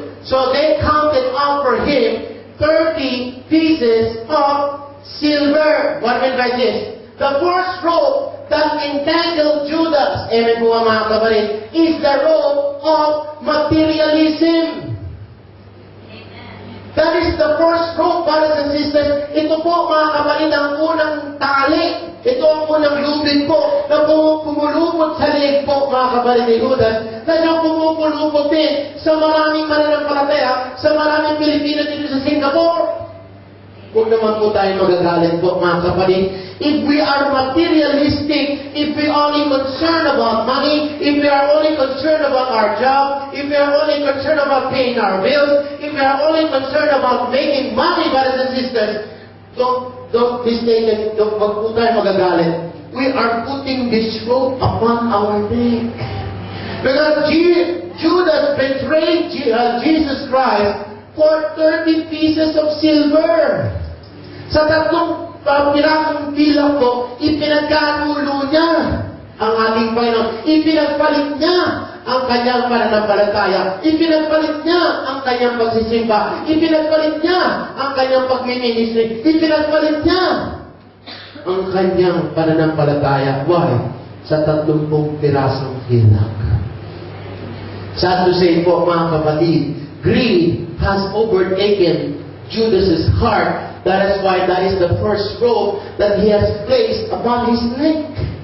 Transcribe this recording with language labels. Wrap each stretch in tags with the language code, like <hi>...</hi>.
<en>So they counted out for him 30 pieces of silver. What meant by this? The first robe that entangled Judas,</en> <tl>amen po mga kapatid,</tl> <en>is the robe of materialism. That is the first rope, brothers and sisters.</en> <tl>Ito po, mga kapatid, ang unang tali. Ito ang unang lubid po na pumulupot sa leeg po, mga kapatid ni Judas, na siyang pumupulupot din sa maraming mananampalataya, sa maraming Pilipino dito sa Singapore. Huwag naman po tayo magagalit po, mga kapatid.</tl> <en>If we are materialistic, if we are only concerned about money, if we are only concerned about our job, if we are only concerned about paying our bills, if we are only concerned about making money, brothers and sisters, don't mistake it.</en> <tl>Huwag po tayo magagalit.</tl> <en>We are putting this rope upon our neck. Because Judas betrayed Jesus Christ for 30 pieces of silver.</en> <tl>Sa tatlong pirasong bilang po, ipinagkanulo niya ang ating Panginoon. Ipinagpalit niya ang kanyang pananampalataya. Ipinagpalit niya ang kanyang pagsisimba. Ipinagpalit niya ang kanyang pagmiministry. Ipinagpalit niya ang kanyang pananampalataya.</tl> <en>Why?</en> <tl>Sa 30 pirasong bilang.</tl> <en>Sad to say</en> <tl>po, mga kapatid,</tl> <en>greed has overtaken Judas's heart. That is why that is the first robe that he has placed upon his neck.</en>